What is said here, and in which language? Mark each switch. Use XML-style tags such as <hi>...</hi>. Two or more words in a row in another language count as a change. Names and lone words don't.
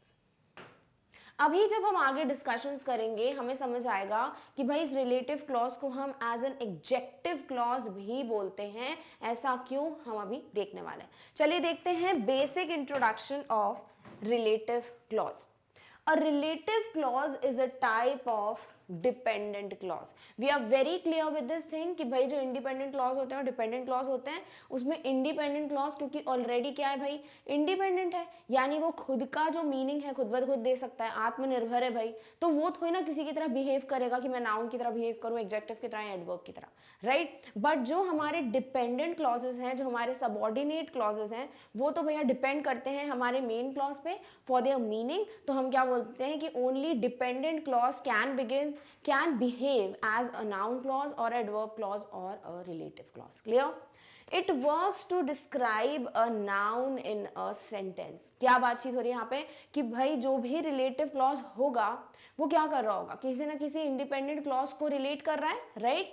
<hi>अभी जब हम आगे डिस्कशंस करेंगे हमें समझ आएगा कि भाई इस</hi> <en>relative clause</en> <hi>को हम</hi> <en>as an adjective clause</en> <hi>भी बोलते हैं। ऐसा क्यों, हम अभी देखने वाले हैं। चलिए देखते हैं</hi> <en>basic introduction of relative clause. A relative clause is a type of dependent clause. We are very clear with this thing</en> <hi>कि भाई जो</hi> <en>independent clause</en> <hi>होते हैं और</hi> <en>dependent clause</en> <hi>होते हैं, उसमें</hi> <en>independent clause</en> <hi>क्योंकि already क्या है भाई, independent है, यानी वो खुद का जो meaning है खुद ब खुद दे सकता है, आत्मनिर्भर है भाई। तो वो थोड़ी ना किसी की तरह behave करेगा कि मैं noun की तरह behave करूँ, adjective की तरह या adverb की तरह, right? But जो हमारे</hi> <en>dependent clauses</en> <hi>हैं, जो हमारे</hi> <en>subordinate clauses</en> <hi>हैं, वो तो भैया depend करते हैं हमारे</hi> <en>main clause</en> <hi>पे</hi> <en>for their meaning।</en> <hi>तो हम क्या बोलते हैं कि</hi> <en>Only dependent clause can behave as a noun clause और adverb clause और a relative clause.</en> <hi>क्लियर।</hi> <en>It works to describe a noun in a sentence.</en> <hi>क्या बातचीत हो रही है यहाँ पे कि भाई जो भी</hi> <en>relative clause</en> <hi>होगा वो क्या कर रहा होगा, किसी ना किसी</hi> <en>independent clause</en> <hi>को रिलेट कर रहा है, राइट।</hi>